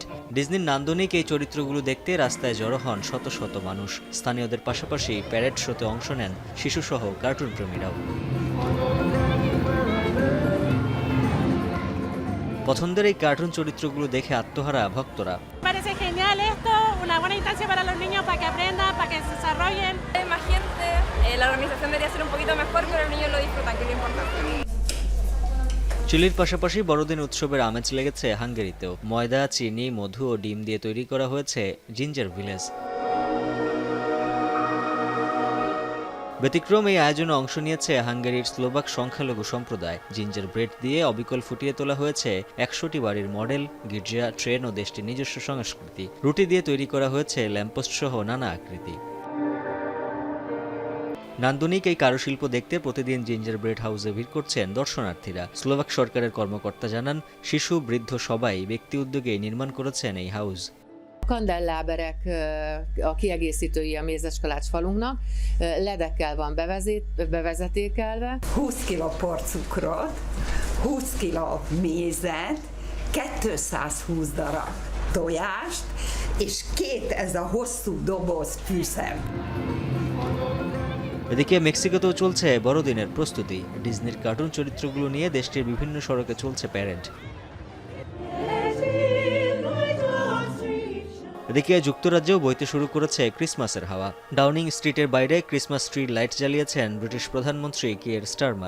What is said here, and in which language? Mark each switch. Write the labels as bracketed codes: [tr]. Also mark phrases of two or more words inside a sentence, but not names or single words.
[bn] ডিজনির নান্দনিক এই চরিত্রগুলো দেখতে রাস্তায় জড়ো হন শত শত মানুষ। স্থানীয়দের পাশাপাশি [en] parade show [bn] অংশ নেন শিশুসহ কার্টুন প্রেমীরাও। পছন্দের এই কার্টুন চরিত্রগুলো দেখে আত্মহারা ভক্তরা। [es] Parece genial esto, una buena instancia para los niños para que aprendan, para que se desarrollen. Más gente, la organización debería ser un poquito mejor, pero los niños lo disfrutan, que es lo importante. [bn] চিলির পাশাপাশি বড়দিন উৎসবের আমেজ লেগেছে হাঙ্গেরিতেও। ময়দা, চিনি, মধু ও ডিম দিয়ে তৈরি করা হয়েছে [en] ginger village. [bn] ব্যতিক্রম এই আয়োজনে অংশ নিয়েছে হাঙ্গেরির স্লোভাক সংখ্যালঘু সম্প্রদায়। [en] ginger bread [bn] দিয়ে অবিকল ফুটিয়ে তোলা হয়েছে 100টি বাড়ির মডেল, গির্জা, ট্রেন ও দেশটির নিজস্ব সংস্কৃতি। রুটি দিয়ে তৈরি করা হয়েছে ল্যাম্পোস্ট সহ নানা আকৃতি। নান্দনিক এই কারুশিল্প দেখতে প্রতিদিন [en] ginger bread house [bn] ভিড় করছেন দর্শনার্থীরা। স্লোভাক সরকারের কর্মকর্তা জানান, শিশু, বৃদ্ধ সবাই ব্যক্তি উদ্যোগে নির্মাণ করেছেন এই হাউস। [hu] Kandelláberek a kiegészítői a mézeskalács falunknak, ledekkel van bevezetékelve. 20 kg porcukrot, 20 kg mézet, 220 darab tojást, és 2 ez a hosszú doboz fűszem. [bn] এদিকে মেক্সিকোতেও চলছে বড়দিনের প্রস্তুতি। ডিজনির কার্টুন চরিত্রগুলো নিয়ে দেশটির বিভিন্ন সড়কে চলছে প্যারেড। এদিকে যুক্তরাজ্যেও বইতে শুরু করেছে ক্রিসমাসের হাওয়া। ডাউনিং স্ট্রিটের বাইরে [en] Christmas tree light [bn] জ্বালিয়েছেন ব্রিটিশ প্রধানমন্ত্রী কিয়ের স্টারমার।